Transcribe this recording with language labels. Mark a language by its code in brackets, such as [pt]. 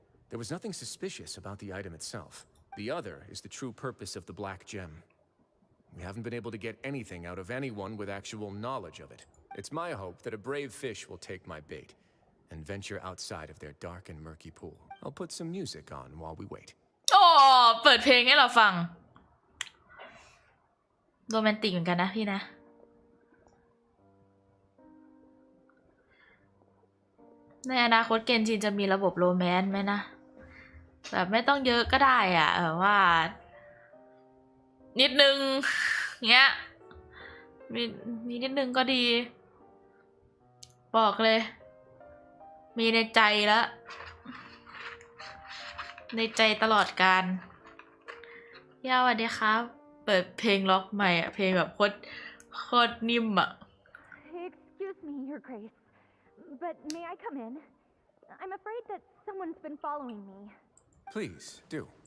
[en] There was nothing suspicious about the item itself. The other is the true purpose of the black gem. We haven't been able to get anything out of anyone with actual knowledge of it. It's my hope that a brave fish will take my bait and venture outside of their dark and murky pool. I'll put some music on while we wait. [th] โอ้เปิดเพลงให้เราฟังโรแมนติกเหมือนกันนะพี่นะในอนาคตเกนจินจะมีระบบโรแมนต์ไหมนะแบบไม่ต้องเยอะก็ได้อ่ะว่านิดนึงเงี้ยมีนิดนึงก็ดีบอกเลยมีในใจแล้ว ในใจตลอดกาลย่าสวัสดีครับเปิดเพลงล็อกใหม่อ่ะเพลงแบบโคตรนิ่มอ่ะ [en] Excuse me, Your Grace, but may I come in? I'm afraid that someone's been following me. Please, do.